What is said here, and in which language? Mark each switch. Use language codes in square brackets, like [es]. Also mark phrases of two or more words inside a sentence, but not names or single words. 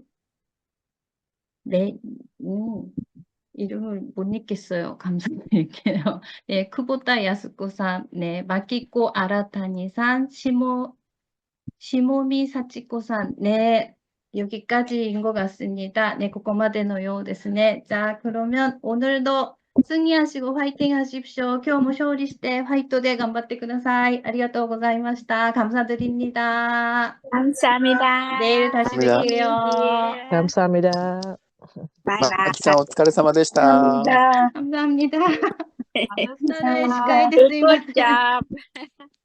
[ko] 네, 이름을 못 읽겠어요. 감사드릴게요. 네, 크보타 야스코산, 네, 마키코 아라타니산, 시모미 사치코산, 네, 여기까지인 것 같습니다. 네, [ja] ここまでのようですね. [ko] 자, 그러면 오늘도 승리하시고 화이팅 하십시오. [ja] 今日も勝利してファイトで頑張ってください. ありがとうございました. [ko] 감사드립니다. 감사합니다. 내일 다시 뵐게요. 감사합니다. 바이바이. [ja] あきちゃんお疲れ様でした。 [ko] 감사합니다. 감사합니다. Good [ja] 나라의 시카이ですいません。 [ko] job.